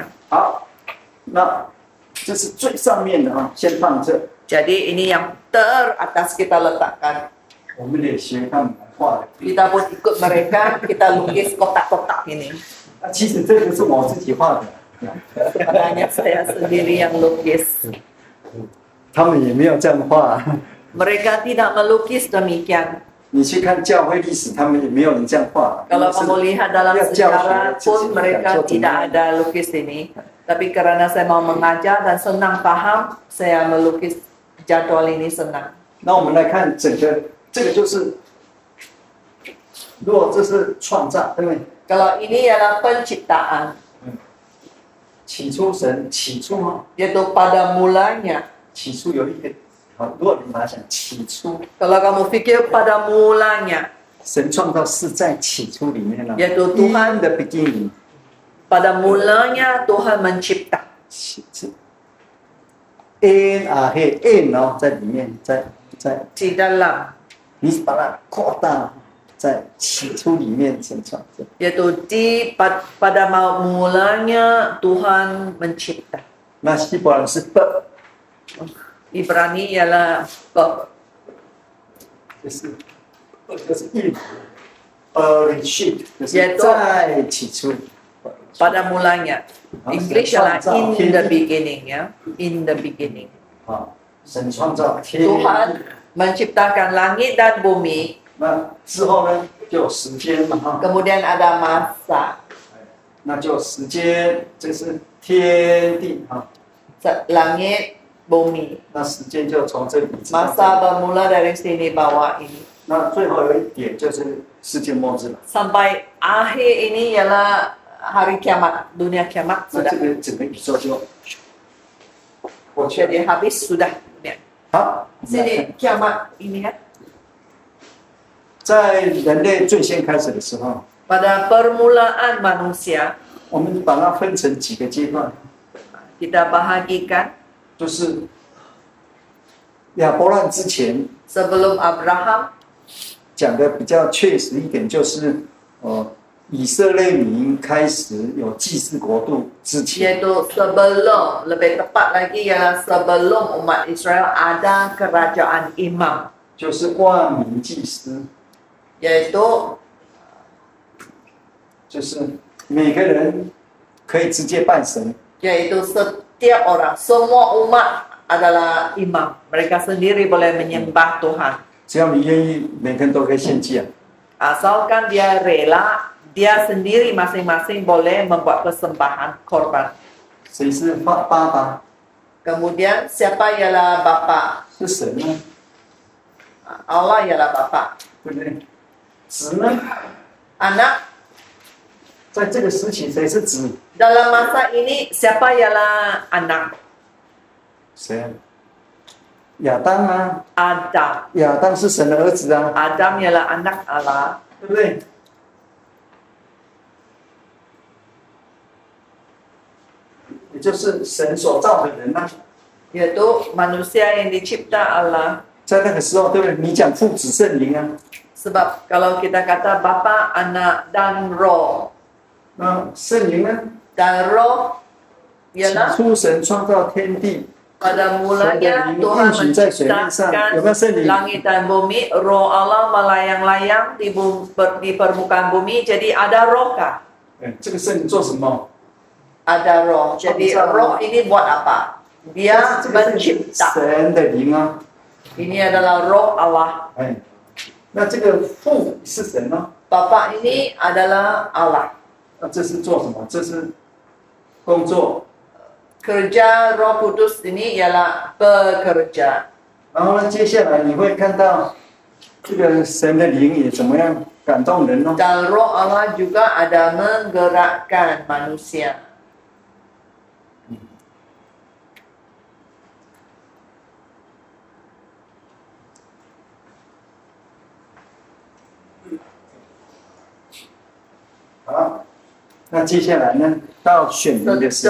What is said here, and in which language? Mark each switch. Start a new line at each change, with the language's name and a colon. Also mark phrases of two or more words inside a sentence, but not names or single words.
Chinese: 好，那这是最上面的啊，先放这。
Malay: Jadi ini yang teratas kita letakkan.
Chinese: 我们得学他们来画的。
Malay: Kita pun ikut mereka, kita lukis kotak-kotak ini.
Chinese: 其实这个是我自己画的。
Malay: Makanya saya sendiri yang lukis.
Chinese: 他们也没有这样画。
Malay: Mereka tidak melukis demikian.
Chinese: 你去看教会历史，他们也没有人这样画。
Malay: Kalau kamu lihat dalam sejarah pun mereka tidak ada lukis ini. Tapi karena saya mau mengajar dan senang paham, saya melukis jadwal ini senang.
Chinese: 那我们来看整个，这个就是，如果这是创造，对不对？
Malay: Kalau ini adalah penciptaan,
Chinese: 起初神起初哈，
Malay: yaitu pada mulanya.
Chinese: 起初有一个，好，如果你把它想起初，
Malay: Kalau kamu fikir pada mulanya,
Chinese: 神创造是在起初里面了。
Malay: Yaitu Tuhan
Chinese: 的 beginning，
Malay: pada mulanya Tuhan mencipta.
Chinese: 起初 ，n 啊嘿 n 哦，在里面，在
Malay: Di dalam,
Chinese: 你把它扩大，在起初里面神创造。
Malay: yaitu pada mulanya Tuhan mencipta.
Chinese: 那希伯来是 b，
Malay: Ibrani ialah Bab.
Chinese: 就是一，Reshit， 就是在起初。
Malay: Pada mulanya. English adalah
English: in the beginning,
Malay: ya.
English: In the beginning.
Chinese: 啊，神创造天，
Malay: Tuhan menciptakan langit dan bumi.
Chinese: 那之后呢，就有时间嘛哈，
Malay: Kemudian ada masa.
Chinese: 那就时间，这是天地哈，
Malay: Langit, bumi.
Chinese: 那时间就从这里直到这
Malay: Masa
Chinese: 里
Malay: bermula dari sini bawah ini.
Chinese: 那最后有一点就是世界末日了。
Malay: Sampai akhir ini ialah hari kiamat, dunia kiamat
Chinese: 那
Malay: sudah.
Chinese: 这个整个宇宙就过去了。
Malay: Jadi habis sudah dunia.
Chinese: 好，
Malay: Sini kiamat ini kan.
Chinese: 在人类最先开始的时候，
Malay: Pada permulaan manusia,
Chinese: 我们把它分成几个阶段，
Malay: kita bahagikan
Chinese: 就是亚伯兰之前
Malay: sebelum Abraham,
Chinese: 讲的比较确实一点，就是以色列民开始有祭祀国度之前，
Malay: yaitu sebelum, lebih tepat lagi ialah sebelum umat Israel ada kerajaan imam,
Chinese: 就是万民祭司，
Malay: yaitu
Chinese: 就是每个人可以直接拜神，
Malay: yaitu setiap orang, semua umat adalah imam. Mereka sendiri boleh menyembah Tuhan.
Chinese: 只要你愿意，每个人都可以献祭啊。
Malay: Asalkan dia rela, dia sendiri masing-masing boleh membuat persembahan korban.
Chinese: 谁是爸爸？
Malay: Kemudian siapa ialah bapa?
Chinese: 是神呢，
Malay: Allah ialah bapa.
Chinese: 对不对？子呢，
Malay: Anak,
Chinese: 在这个时期谁是子？
Malay: dalam masa ini siapa ialah anak?
Chinese: 谁啊？亚当啊，
Malay: Adam.
Chinese: 亚当是神的儿子啊，
Malay: Adam ialah anak Allah.
Chinese: 对不对？也就是神所造的人啊，
Malay: Yaitu manusia yang dicipta Allah.
Chinese: 在那个时候，对不对？你讲父子圣灵啊，
Malay: Sebab kalau kita kata Bapa, Anak dan Roh.
Chinese: 那圣灵呢？
Malay: Dan Roh
Chinese: 起
Malay: ialah
Chinese: 初神创造天地，
Malay: pada mulanya Tuhan menciptakan langit dan bumi. Roh Allah melayang-layang di permukaan bumi. Jadi ada roh kah?
Chinese: 这个圣灵做什么？
Malay: Ada roh. Jadi roh ini buat apa? Dia
Chinese: 这个是
Malay: mencipta.
Chinese: 神的灵啊，
Malay: Ini adalah roh Allah.
Chinese: 哎，那这个父是神呢？
Malay: Bapa ini adalah Allah.
Chinese: 那这是做什么？这是工作。
Malay: Kerja Roh Kudus ini ialah bekerja.
Chinese: 然后呢，接下来你会看到这个神的灵也怎么样感动人哦。
Malay: Dan Roh Allah juga ada menggerakkan manusia.
Chinese: " 好，那接下来呢，到选民的时代，